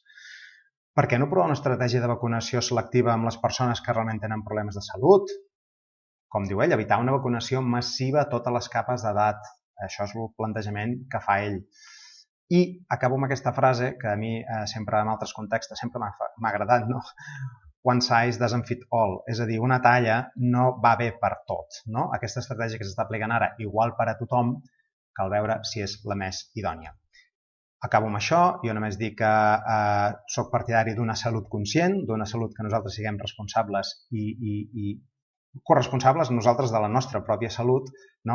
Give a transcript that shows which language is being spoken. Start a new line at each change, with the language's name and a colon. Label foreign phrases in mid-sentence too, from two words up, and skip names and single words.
Catalan: Per què no provar una estratègia de vacunació selectiva amb les persones que realment tenen problemes de salut? Com diu ell, evitar una vacunació massiva a totes les capes d'edat. Això és el plantejament que fa ell. I acabo amb aquesta frase que a mi sempre en altres contextos sempre m'ha agradat, no?
English: One size doesn't fit all.
Catalan: És a dir, una talla no va bé per tot. No? Aquesta estratègia que s'està aplicant ara, igual per a tothom, cal veure si és la més idònia. Acabo amb això. Jo només dic que soc partidari d'una salut conscient, d'una salut que nosaltres siguem responsables i corresponsables nosaltres de la nostra pròpia salut, no?